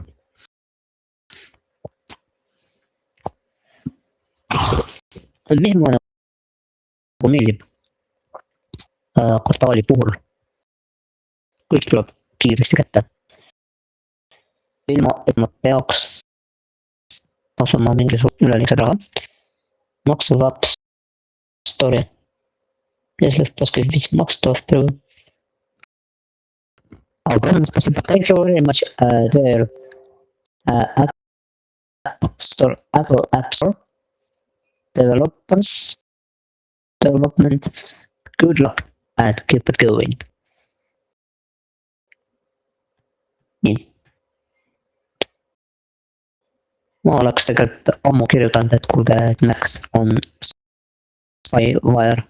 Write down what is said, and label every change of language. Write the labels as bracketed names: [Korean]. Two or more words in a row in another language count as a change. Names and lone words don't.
[Estonian] Mis mulle meeldib kvartaali puhul. Kõik tuleb kiiresti kätte. Ilma, et ma peaks tasuma mingisugune üleliigsed raha. Maksu App Store'i. [Russian] Если впускать макс, то впервые. Огромное спасибо. [English] Thank you very much, dear Apple App Store development. Good luck and keep it going. [Estonian] Nii. Ma oleks tegelikult ammu kirjutanud, et kuulge, et Max on Spyware.